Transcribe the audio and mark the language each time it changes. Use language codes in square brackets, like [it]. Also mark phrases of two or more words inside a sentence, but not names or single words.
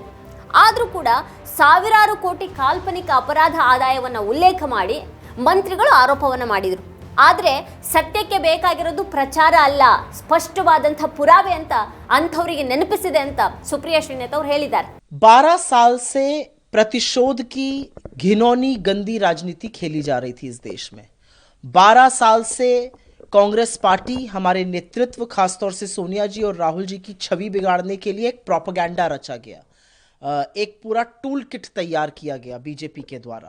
[kn] ಆದರೂ ಕೂಡ ಸಾವಿರಾರು ಕೋಟಿ ಕಾಲ್ಪನಿಕ ಅಪರಾಧ ಆದಾಯವನ್ನು ಉಲ್ಲೇಖ ಮಾಡಿ ಮಂತ್ರಿಗಳು ಆರೋಪವನ್ನು ಮಾಡಿದರು. ಆದರೆ ಸತ್ಯಕ್ಕೆ ಬೇಕಾಗಿರೋದು ಪ್ರಚಾರ ಅಲ್ಲ, ಸ್ಪಷ್ಟವಾದಂಥ ಪುರಾವೆ ಅಂತ ಅಂಥವರಿಗೆ ನೆನಪಿಸಿದೆ ಅಂತ ಸುಪ್ರಿಯಾ ಶ್ರೀನಾಥ್ ಅವರು ಹೇಳಿದ್ದಾರೆ. [hi] 12 साल से प्रतिशोध की घिनौनी गंदी राजनीति खेली जा रही थी इस देश में. 12 साल से कांग्रेस पार्टी हमारे नेतृत्व, खासतौर से सोनिया जी और राहुल जी की छवि बिगाड़ने के लिए एक प्रोपेगेंडा रचा गया. एक पूरा [en] tool kit [hi] तैयार किया गया बीजेपी के द्वारा.